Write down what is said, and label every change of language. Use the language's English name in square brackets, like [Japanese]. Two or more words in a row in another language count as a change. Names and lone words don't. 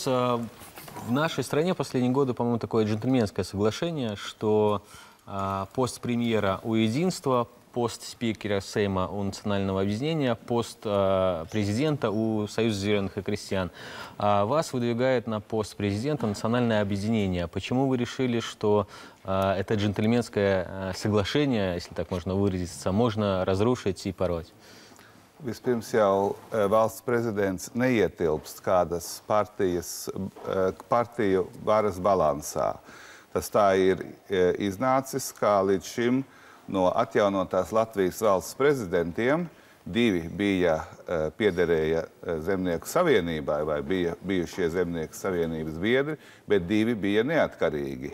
[Russian] В нашей стране последние годы, по-моему, такое джентльменское соглашение, что пост премьера у единства, пост спикера Сейма у национального объединения, пост президента у Союза зеленых и крестьян. Вас выдвигает на пост президента национальное объединение. Почему вы решили, что это джентльменское соглашение, если так можно выразиться, можно разрушить и порвать? [Latvian] Vispirms jau valsts prezidents neietilpst kādas partiju varas balansā. Tas tā ir iznācis, kā līdz šim no atjaunotās Latvijas valsts prezidentiem divi piederēja Zemnieku savienībai vai bija bijušie Zemnieku savienības biedri, bet divi bija neatkarīgi.